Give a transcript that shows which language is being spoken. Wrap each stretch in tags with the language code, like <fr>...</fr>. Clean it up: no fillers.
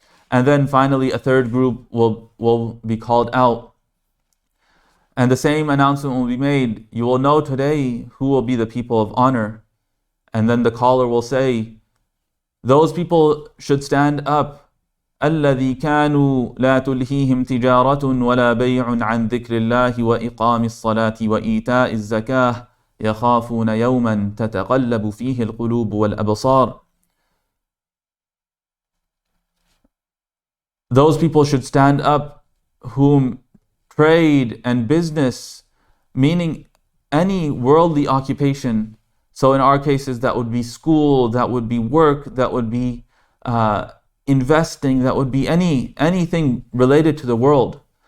<en>And then finally a third group will be called out. And the same announcement will be made. You will know today who will be the people of honor. And then the caller will say, those people should stand up</en> <ar>الذي كانوا لا تلهيهم تجارة ولا بيع عن ذكر الله وإقام الصلاة وإيتاء الزكاة يخافون يوما تتقلب فيه القلوب والأبصار.</ar> <en>Those people should stand up whom trade and business, meaning any worldly occupation. So in our cases, that would be school, that would be work, that would be investing, that would be anything related to the world.</en>